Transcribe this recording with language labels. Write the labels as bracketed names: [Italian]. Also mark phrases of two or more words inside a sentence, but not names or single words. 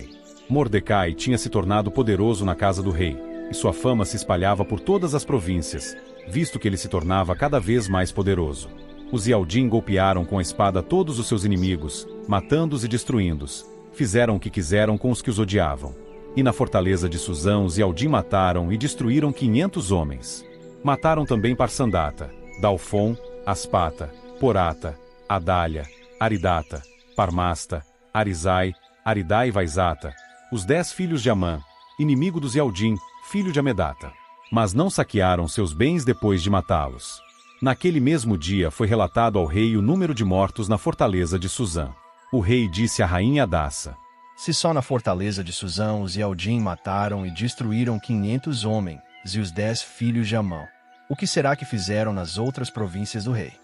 [Portuguese] Mordecai tinha se tornado poderoso na casa do rei, e sua fama se espalhava por todas as províncias, visto que ele se tornava cada vez mais poderoso. Os Yaldim golpearam com a espada todos os seus inimigos, matando-os e destruindo-os. Fizeram o que quiseram com os que os odiavam. E na fortaleza de Suzã os Yaldim mataram e destruíram 500 homens. Mataram também Parsandata, Dalfon, Aspata, Porata, Adália, Aridata, Parmasta, Arizai, Aridai e Vaizata, os 10 filhos de Amã, inimigo dos Yaldim, filho de Amedata. Mas não saquearam seus bens depois de matá-los. Naquele mesmo dia foi relatado ao rei o número de mortos na fortaleza de Suzã. O rei disse à rainha Hadassa: Se só na fortaleza de Suzã os Yaldim mataram e destruíram 500 homens e os 10 filhos de Amã, o que será que fizeram nas outras províncias do rei?